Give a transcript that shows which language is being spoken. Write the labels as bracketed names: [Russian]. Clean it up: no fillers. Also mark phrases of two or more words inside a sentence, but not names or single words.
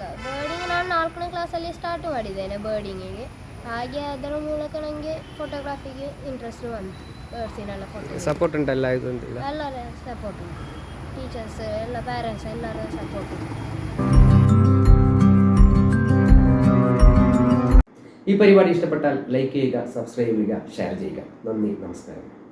[Kannada] ಬರ್ಡಿಂಗ್ ನಾನು 4ನೇ ಕ್ಲಾಸಲ್ಲಿ ಸ್ಟಾರ್ಟ್ ಮಾಡಿದ್ದೇನೆ ಬರ್ಡಿಂಗಿಗೆ. ಹಾಗೆ ಅದರ ಮೂಲಕ ನನಗೆ ಫೋಟೋಗ್ರಾಫಿಗೆ ಇಂಟ್ರೆಸ್ಟ್ ಬಂತು. ಬರ್ಡ್ಸಿನೆಲ್ಲ ಫೋಟೋ ಸಪೋರ್ಟ್ ಉಂಟಲ್ಲ? ಎಲ್ಲರ ಸಪೋರ್ಟ್ ಉಂಟು, ಟೀಚರ್ಸ್ ಎಲ್ಲ, ಪ್ಯಾರೆಂಟ್ಸ್ ಎಲ್ಲರ ಸಪೋರ್ಟ್ ಉಂಟು. [Malayalam] ഈ പരിപാടി ഇഷ്ടപ്പെട്ടാൽ ലൈക്ക് ചെയ്യുക, സബ്സ്ക്രൈബ് ചെയ്യുക, ഷെയർ ചെയ്യുക. നന്ദി, നമസ്കാരം.